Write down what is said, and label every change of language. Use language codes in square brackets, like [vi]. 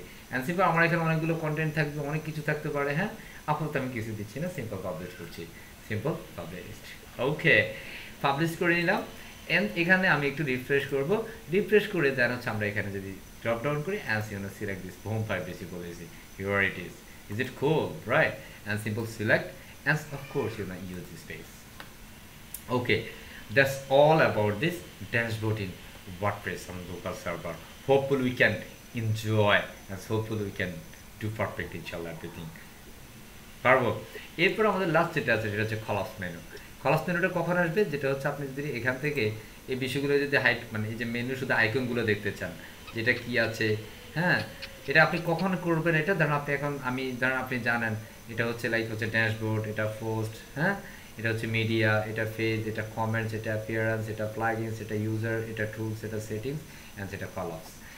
[bn] And simple আমার এখানে অনেকগুলো কন্টেন্ট থাকবে, অনেক কিছু থাকতে পারে। হ্যাঁ, আপাতত আমি কিছু দিচ্ছি না, সিম্পল পাবলিশ করছি, সিম্পল পাবলিশড। ওকে, পাবলিশ করে নিলাম এন্ড এখানে আমি একটু রিফ্রেশ করব, রিফ্রেশ করে দেন হচ্ছে আমরা এখানে যদি ড্রপ ডাউন করি [en] And select this home privacy policy, here it is it cool right, and simple select and of course use this space. Okay, that's all about this dashboard in WordPress on local server. Hopefully we can enjoy and hopefully we can do perfect inshallah everything. [bn] পারবো। এরপর আমাদের last যেটা আছে সেটা হচ্ছে collapse menu. Collapse মেনুটা কখন আসবে, যেটা হচ্ছে আপনি যদি এখান থেকে এই বিষয়গুলো যদি হাইট মানে এই যে মেনু শুধু আইকনগুলো দেখতে চান যেটা কি আছে, হ্যাঁ এটা আপনি কখন করবেন, এটা ধরুন আপনি এখন ধরুন আপনি জানেন এটা হচ্ছে লাইক হচ্ছে ড্যাশবোর্ড, এটা পোস্ট, হ্যাঁ এটা হচ্ছে মিডিয়া, এটা পেজ, এটা কমেন্টস, এটা অ্যাপিয়ারেন্স, এটা প্লাগইনস, এটা ইউজার, এটা টুলস, এটা সেটিংস অ্যান্ড এটা কলাপস।